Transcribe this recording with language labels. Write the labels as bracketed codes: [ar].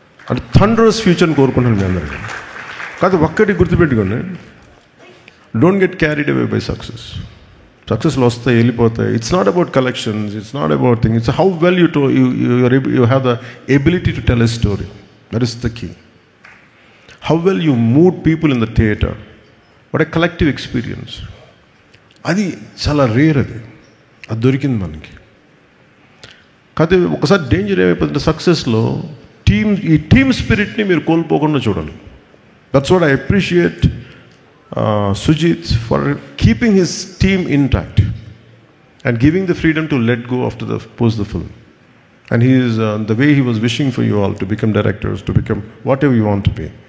[te] అంటే థండరస్ ఫ్యూచర్ని కోరుకుంటున్నాను మీ అందరికీ. కాదు ఒక్కటి గుర్తుపెట్టుకోండి, [en] Don't get carried away by success. [te] సక్సెస్లో వస్తాయి, వెళ్ళిపోతాయి. [en] It's not about collections, it's not about thing, it's how well you have the ability to tell a story. That is the key. How well you moved people in the theatre. What a collective experience. [te] అది చాలా rare. అది దొరికింది మనకి. కాకపోతే ఒకసారి danger ఏమైపోతుంది సక్సెస్లో, ఈ team స్పిరిట్ని మీరు కోల్పోకుండా చూడాలి. [en] That's what I appreciate Sujeeth for keeping his team intact and giving the freedom to let go after the post the film. And he is the way he was wishing for you all to become directors, to become whatever you want to be.